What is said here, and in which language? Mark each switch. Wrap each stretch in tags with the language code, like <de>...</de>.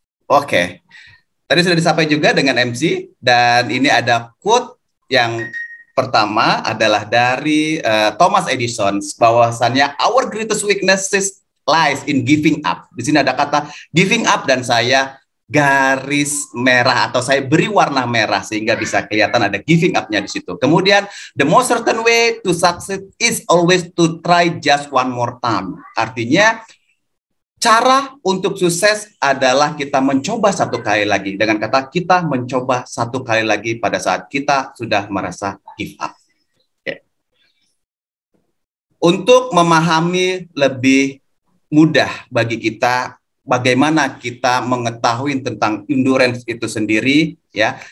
<id>Oke, tadi sudah disampaikan juga dengan MC, dan ini ada quote yang pertama adalah dari Thomas Edison, bahwasannya</id> <en>our greatest weakness lies in giving up.</en> <id>Di sini ada kata giving up dan saya garis merah atau saya beri warna merah sehingga bisa kelihatan ada giving up-nya di situ.</id> <en>Kemudian the most certain way to succeed is always to try just one more time.</en> <id>Artinya cara untuk sukses adalah kita mencoba satu kali lagi. Dengan kata kita mencoba satu kali lagi pada saat kita sudah merasa give up. Okay. Untuk memahami lebih mudah bagi kita bagaimana kita mengetahui tentang endurance itu sendiri, ya.</id>